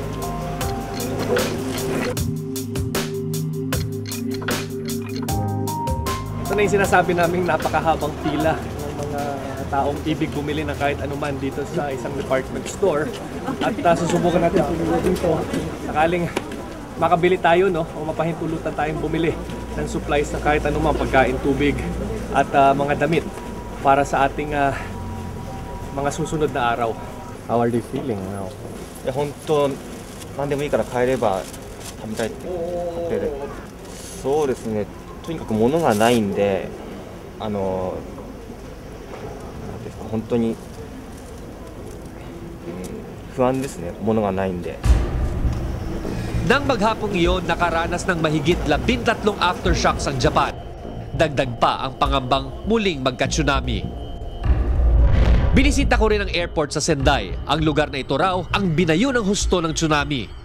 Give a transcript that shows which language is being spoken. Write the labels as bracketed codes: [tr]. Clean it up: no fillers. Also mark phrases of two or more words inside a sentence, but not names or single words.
[tl] Ito na yung sinasabi naming napakahabang pila ng mga taong ibig bumili ng kahit anuman dito sa isang department store. At susubukan natin pumili dito. Sakaling makabili tayo, no, o mapahintulutan tayong bumili ng supplies na kahit anumang pagkain, tubig at mga damit para sa ating mga susunod na araw. [en] How are you feeling now? [ja] 本当何でもいいから買えれば食べたいって買ってる。そうですね。とにかく物がないんで、なんですか、本当に不安ですね、物がないんで。 [tl] Nang maghapong iyon, nakaranas ng mahigit 13 aftershocks ang Japan. Dagdag pa ang pangambang muling magka-tsunami. Binisita ko rin ang airport sa Sendai. Ang lugar na ito raw ang binayo ng husto ng tsunami.